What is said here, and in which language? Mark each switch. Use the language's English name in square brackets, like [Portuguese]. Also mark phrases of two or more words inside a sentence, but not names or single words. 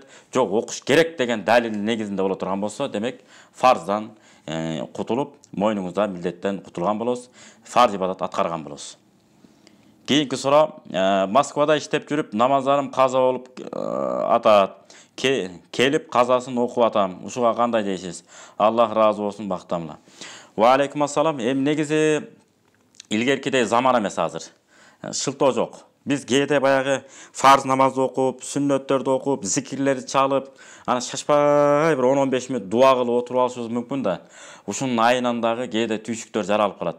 [Kyrgyz] Жок, окуш керек деген далилдин негизинде боло турган болсо, демек фарздан кутулуп, мойнуңузда милдеттен кутулган болосуз, фарз ибадат аткарган болосуз. Кийинки суроо, Москвада иштеп жүрүп, намаздарым каза болуп атат. Келип казасын окуп атам. Ушуга кандай дейсиз? Аллах разы болсун, бактамла. [Arabic] وعليكم السلام. [Kyrgyz] Эми негизи илгеркидей заман эмес азыр. Шылтоо жок. Биз кээде баягы фарз намазды окуп, сүннөттөрдү окуп, зикирлерди чалып, ана шашпай бир 10-15 мүнөт дуа кылып отуруп алышыбыз мүмкүн да. Ушунун айынан дагы кээде түйшүктөр жаралып калат.